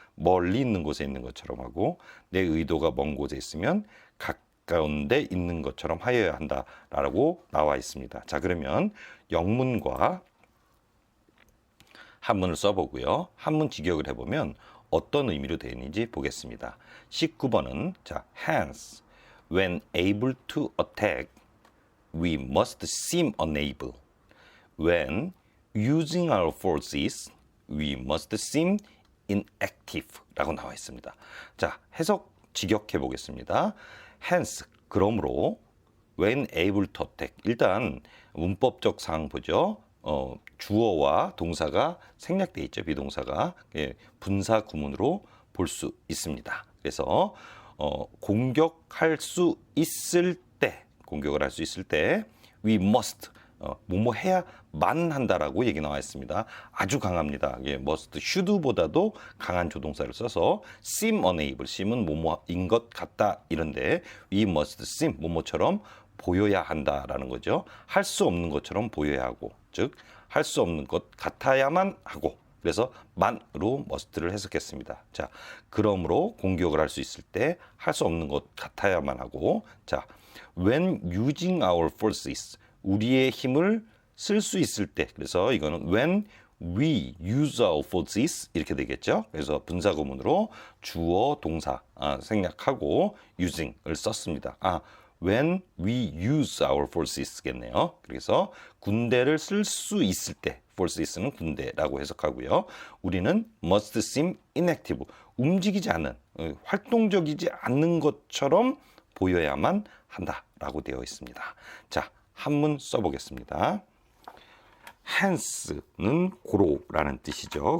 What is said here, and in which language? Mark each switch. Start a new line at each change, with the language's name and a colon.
Korean: 멀리 있는 곳에 있는 것처럼 하고 내 의도가 먼 곳에 있으면 가까운 데 있는 것처럼 하여야 한다라고 나와 있습니다. 자, 그러면 영문과 한문을 써보고요. 한문 직역을 해보면 어떤 의미로 되어 있는지 보겠습니다.
English: 19번은 자, hence, when able to attack, we must seem unable. When using our forces, we must seem inactive
Korean: 라고 나와 있습니다. 자, 해석 직역해 보겠습니다.
English: hence,
Korean: 그러므로
English: when able to attack.
Korean: 일단 문법적 사항 보죠. 주어와 동사가 생략되어 있죠. 비동사가 분사 구문으로 볼 수 있습니다. 그래서 공격을 할 수 있을 때
English: we must
Korean: 뭐뭐 해야만 한다라고 얘기 나와 있습니다. 아주 강합니다. must, should보다도 강한 조동사를 써서
English: seem unable,
Korean: seem은 뭐뭐인 것 같다 이런데
English: we must seem
Korean: 뭐뭐처럼 보여야 한다라는 거죠. 할 수 없는 것처럼 보여야 하고, 즉 할 수 없는 것 같아야만 하고, 그래서 만으로 must를 해석했습니다. 자, 그러므로 공격을 할 수 있을 때 할 수 없는 것 같아야만 하고, 자,
English: when using our forces,
Korean: 우리의 힘을 쓸 수 있을 때, 그래서 이거는
English: when we use our forces
Korean: 이렇게 되겠죠. 그래서 분사구문으로 주어 동사 생략하고 using을 썼습니다.
English: when we use our forces겠네요.
Korean: 그래서 군대를 쓸 수 있을 때, forces는 군대라고 해석하고요. 우리는
English: must seem inactive,
Korean: 움직이지 않는, 활동적이지 않는 것처럼 보여야만 한다라고 되어 있습니다. 자, 한문 써보겠습니다. hence는 고로라는 뜻이죠.